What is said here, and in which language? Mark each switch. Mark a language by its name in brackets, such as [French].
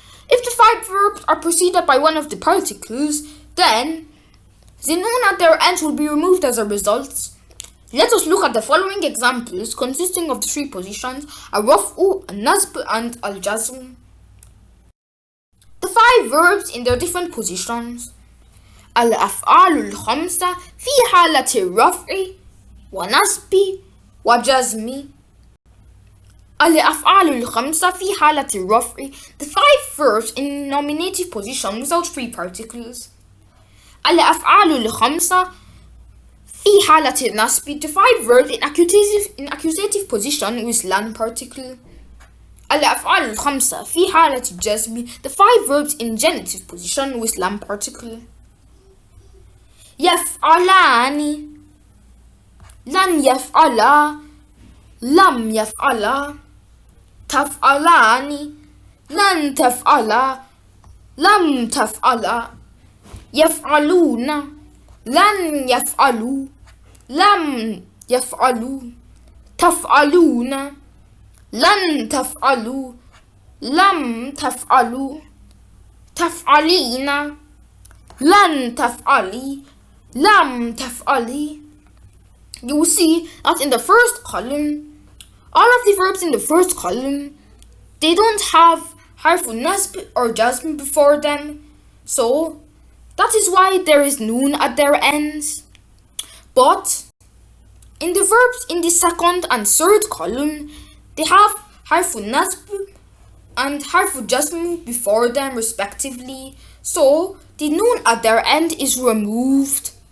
[English] If the five verbs are preceded by one of the particles, then the noon at their ends will be removed as a result. Let us look at the following examples consisting of the three positions, al-raf'u, al-nasb, and al-jazm. The five verbs in their different positions. [Arabic] الأفعال الخمسة في حالة الرفع ونصب وجزم. الأفعال الخمسة في حالة الرفع. [English] The five verbs in nominative position without free particles. [Arabic] الأفعال الخمسة في حالة النصب. [English] The five verbs in accusative position with lan particle. [Arabic] الأفعال الخمسة في حالة الجزم. [English] The five verbs in genitive position with lam particle. [Arabic] يفعلان, لن يفعلا, لم يفعلا. تفعلان, لن تفعلا, لم تفعلا. يفعلون, لن يفعلوا, لم يفعلوا. تفعلون, لن تفعلوا, لم تفعلوا. تفعلين, لن تفعلي, لم تفعلي. [English] You will see that in the first column, all of the verbs in the first column, they don't have harfun nasb or jazm before them, so that is why there is noon at their ends. But in the verbs in the second and third column, they have harfun nasb and harfun jazm before them respectively, so the noon at their end is removed.